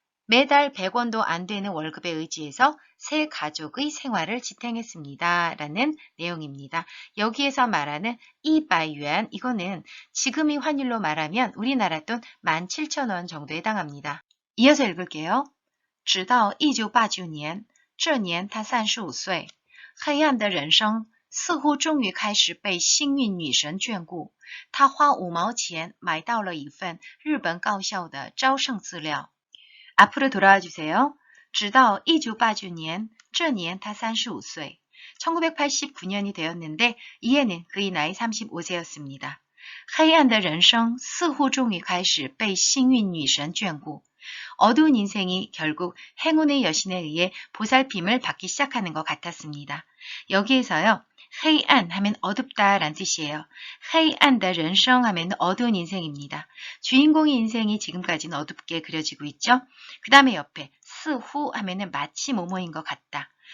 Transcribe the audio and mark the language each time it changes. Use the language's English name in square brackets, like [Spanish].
[Korean] 매달 100원도 안 되는 월급에 의지해서 세 가족의 생활을 지탱했습니다. 라는 내용입니다. 여기에서 말하는 200元, 이거는 지금의 환율로 말하면 우리나라 돈 17,000원 정도에 해당합니다. 이어서 읽을게요. [Chinese] 直到1989年，这年他35岁，黑暗的人生似乎终于开始被幸运女神眷顾。他花5毛钱买到了一份日本高校的招生资料。 [Korean] 앞으로 돌아와 주세요. [Chinese] 直到1989年，这年他35岁。 [Korean] 1989년이 되었는데 이해는 그의 나이 35세였습니다. [Chinese] 黑暗的人生似乎终于开始被幸运女神眷顾。 [Korean] 어두운 인생이 결국 행운의 여신에 의해 보살핌을 받기 시작하는 것 같았습니다. 여기에서요. 黑暗 하면 어둡다라는 뜻이에요. [Chinese] 黑暗的人生 [Korean] 하면 어두운 인생입니다. 주인공의 인생이 지금까지는 어둡게 그려지고 있죠. 그 다음에 옆에 似乎 하면 마치 뭐뭐인 것 같다.